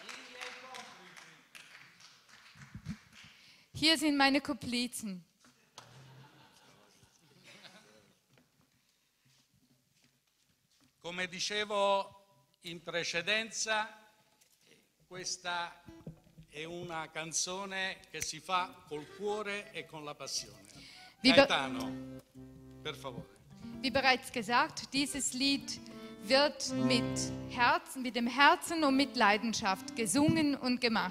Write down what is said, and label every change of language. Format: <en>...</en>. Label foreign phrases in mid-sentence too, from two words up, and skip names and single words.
<de>Hier sind meine Komplizen.</de> <it>Come dicevo in precedenza, questa è una canzone che si fa col cuore e con la passione. Gaetano, per favore.</it> <de>Wie bereits gesagt, dieses Lied wird mit dem Herzen und mit Leidenschaft gesungen und gemacht.</de>